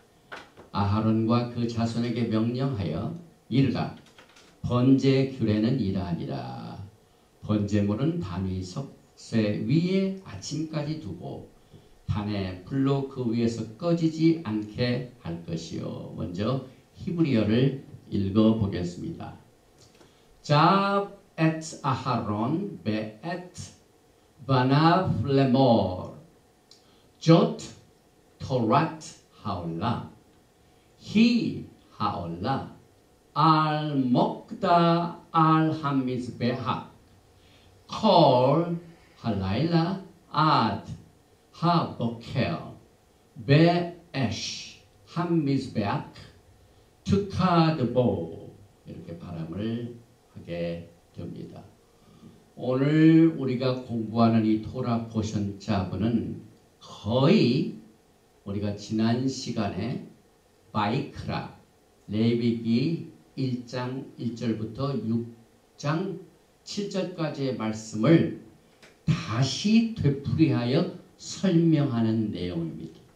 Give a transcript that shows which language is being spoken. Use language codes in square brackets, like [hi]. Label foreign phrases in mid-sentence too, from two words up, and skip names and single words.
[ko] 아하론과 그 자손에게 명령하여 이르라, 번제 규례는 이러하니라. 번제물은 단위 석쇠 위에 아침까지 두고 단에 불로 그 위에서 꺼지지 않게 할 것이요. 먼저 히브리어를 읽어보겠습니다. [he] צו את אהרן ואת בניו לאמר זאת תורת העלה הוא העלה על מוקדה על המזבח כל הלילה עד הבקר ואש המזבח תוקד בו. [ko] 이렇게 발음을 하게 됩니다. 오늘 우리가 공부하는 이 토라 포션 자부는 거의 우리가 지난 시간에 바이크라 레위기 1장 1절부터 6장 7절까지의 말씀을 다시 되풀이하여 설명하는 내용입니다.